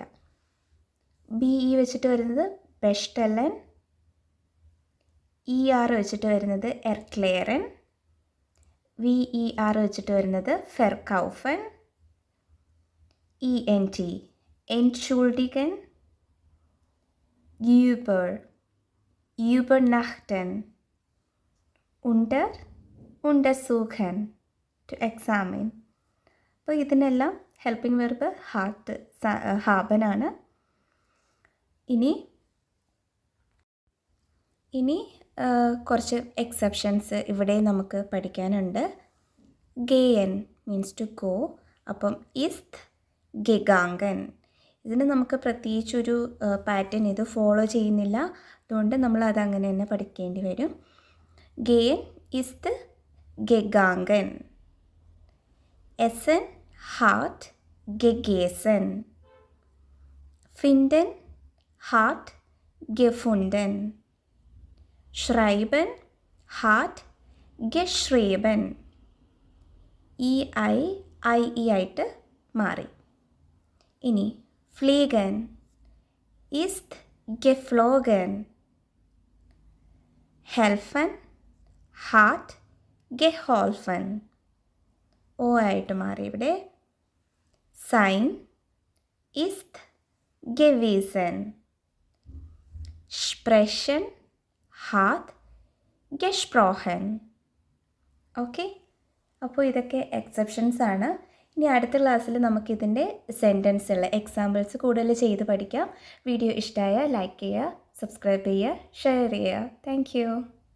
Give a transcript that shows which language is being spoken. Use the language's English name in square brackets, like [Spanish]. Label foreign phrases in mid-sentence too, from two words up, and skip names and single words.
[Malayalam] BE വെച്ചിട്ട് വരുന്നത് ബെസ്റ്റലൻ, ER വെച്ചിട്ട് വരുന്നത് എർക്ലെയറൻ, VER വെച്ചിട്ട് വരുന്നത് ഫെർകൗഫൻ, ENT എൻഷുൾഡിഗൻ, [German] Übernachten, untersuchen, [English] to examine. [Malayalam] അപ്പോൾ ഇതിനെല്ലാം [English] helping verb [Malayalam] ഹാബനാണ്. ഇനി കുറച്ച് എക്സെപ്ഷൻസ് ഇവിടെ നമുക്ക് പഠിക്കാനുണ്ട്. [English] ഗെയൻ means to go. [Malayalam] അപ്പം [German] ist gegangen, [Malayalam] ഇതിന് നമുക്ക് പ്രത്യേകിച്ചൊരു പാറ്റേൺ ഇത് ഫോളോ ചെയ്യുന്നില്ല, അതുകൊണ്ട് നമ്മൾ അതങ്ങനെ തന്നെ പഠിക്കേണ്ടി വരും. [German] gehen ist gegangen. essen hat gegessen. finden hat gefunden. schreiben hat geschrieben. [Malayalam] EI ആയിട്ട് മാറി. [German] ഇനി fliegen ist geflogen. helfen hat geholfen. [Malayalam] O ആയിട്ട് മാറി ഇവിടെ. [German] sein ist gewesen. sprechen hat gesprochen. [Malayalam] ഓക്കെ, അപ്പോൾ ഇതൊക്കെ എക്സെപ്ഷൻസ് ആണ്. ഇനി അടുത്ത ക്ലാസ്സിൽ നമുക്കിതിൻ്റെ സെൻറ്റൻസുള്ള എക്സാമ്പിൾസ് കൂടുതൽ ചെയ്ത് പഠിക്കാം. വീഡിയോ ഇഷ്ടമായ ലൈക്ക് ചെയ്യുക, സബ്സ്ക്രൈബ് ചെയ്യുക, ഷെയർ ചെയ്യുക. താങ്ക്